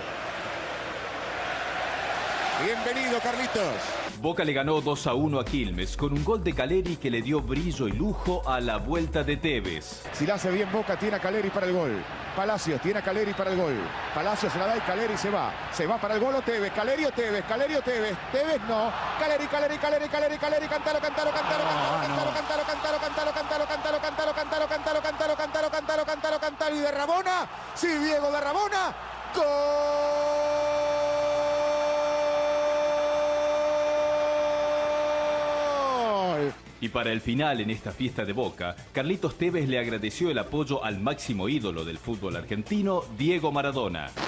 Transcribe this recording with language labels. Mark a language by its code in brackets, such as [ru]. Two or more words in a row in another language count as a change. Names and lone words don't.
[es] Bienvenido, Carlitos. Boca le ganó 2-1 a Quilmes con un gol de Caleri que le dio brillo y lujo a la vuelta de Tevez. Si la hace bien Boca, tiene a Caleri para el gol. Palacios tiene a Caleri para el gol. Palacios se la da y Caleri se va. Se va para el gol o Tevez. Caleri o Tevez. Caleri o Tevez. Tevez no. Caleri, Caleri, Caleri, Caleri, Caleri. Cantalo, cantalo, cantalo, cantalo, cantalo, cantalo, cantalo, cantalo, cantalo, cantalo, cantalo, cantalo, cantalo, cantalo, cantalo, cantalo, cantalo. Y de Rabona. Sí, Diego de Rabona. ¡Gol! Y para el final, en esta fiesta de Boca, Carlitos Tevez le agradeció el apoyo al máximo ídolo del fútbol argentino, Diego Maradona.